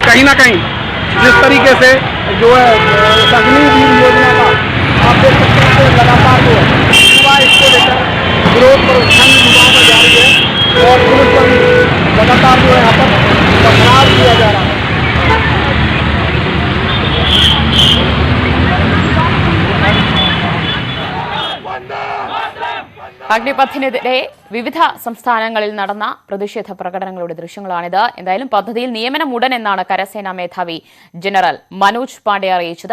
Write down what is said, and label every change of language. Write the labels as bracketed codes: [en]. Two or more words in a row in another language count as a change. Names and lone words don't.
[hi] ना कहीं। जिस तरीके से जो है अग्निवीर योजना का आप देख सकते हैं कि लगातार जो है युवा इसको लेकर विरोध प्रदर्शन युवाओं का जारी है और पुलिस पर लगातार जो है यहाँ पर पथराव किया जा रहा है। [ml] അഗ്നിപഥിനെതിരെ വിവിധ സംസ്ഥാനങ്ങളിൽ നടന്ന പ്രതിഷേധ പ്രകടനങ്ങളുടെ ദൃശ്യങ്ങളാണിത്. എന്തായാലും പദ്ധതിയിൽ നിയമനം ഉടൻ എന്നാണ് കരസേനാ മേധാവി ജനറൽ മനോജ് പാണ്ഡെ അറിയിച്ചത്.